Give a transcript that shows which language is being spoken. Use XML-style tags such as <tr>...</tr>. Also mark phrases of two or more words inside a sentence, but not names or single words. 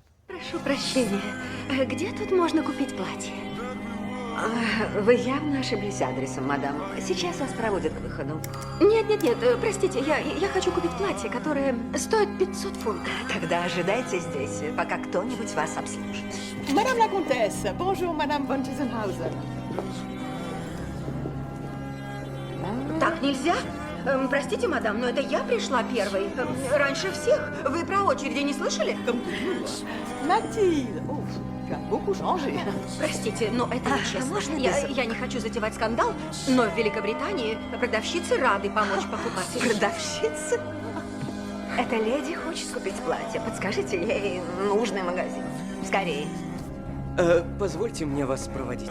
<ru>Прошу прощения, где тут можно купить платье? Вы явно ошиблись адресом, мадам. Сейчас вас проводят к выходу. Нет, простите, я хочу купить платье, которое стоит 500 фунтов. Тогда ожидайте здесь, пока кто-нибудь вас обслужит.</ru> <fr>Madame la comtesse, bonjour, madame von Tiesenhausen.</fr> <ru>Так нельзя? Простите, мадам, но это я пришла первой. Раньше всех. Вы про очереди не слышали?</ru> <fr>Mathilde, oh, tu as beaucoup changé.</fr> <ru>Простите, но это нечестно. Я не хочу затевать скандал, но в Великобритании продавщицы рады помочь покупателям. Продавщица? Эта леди хочет купить платье. Подскажите ей нужный магазин. Скорее. Позвольте мне вас проводить.</ru>